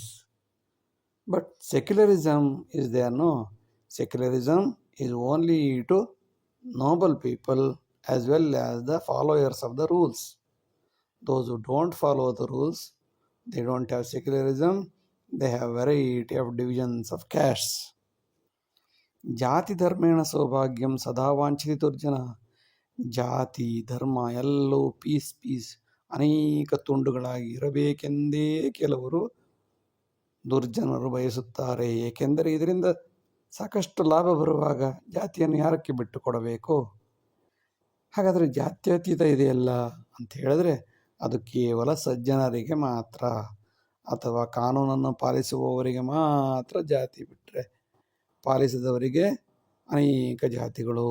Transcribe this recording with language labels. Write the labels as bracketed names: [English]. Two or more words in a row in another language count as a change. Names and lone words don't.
[English] But secularism is there, no? Secularism is only to noble people as well as the followers of the rules. Those who don't follow the rules, they don't have secularism, they have variety of divisions of castes. [Sanskrit] ಜಾತಿ ಧರ್ಮೇಣ ಸೌಭಾಗ್ಯಂ ಸದಾ ವಾಂಛಿತಿ ದುರ್ಜನ. [Kannada] ಜಾತಿ ಧರ್ಮ ಎಲ್ಲವೂ ಪೀಸ್ ಅನೇಕ ತುಂಡುಗಳಾಗಿ ಇರಬೇಕೆಂದೇ ಕೆಲವರು ದುರ್ಜನರು ಬಯಸುತ್ತಾರೆ. ಏಕೆಂದರೆ ಇದರಿಂದ ಸಾಕಷ್ಟು ಲಾಭ ಬರುವಾಗ ಜಾತಿಯನ್ನು ಯಾರಕ್ಕೆ ಬಿಟ್ಟು ಕೊಡಬೇಕು? ಹಾಗಾದರೆ ಜಾತ್ಯತೀತ ಇದೆಯಲ್ಲ ಅಂತ ಹೇಳಿದ್ರೆ ಅದು ಕೇವಲ ಸಜ್ಜನರಿಗೆ ಮಾತ್ರ, ಅಥವಾ ಕಾನೂನನ್ನು ಪಾಲಿಸುವವರಿಗೆ ಮಾತ್ರ ಜಾತಿ, ಬಿಟ್ಟರೆ ಪಾಲಿಸಿದವರಿಗೆ ಅನೇಕ ಜಾತಿಗಳು.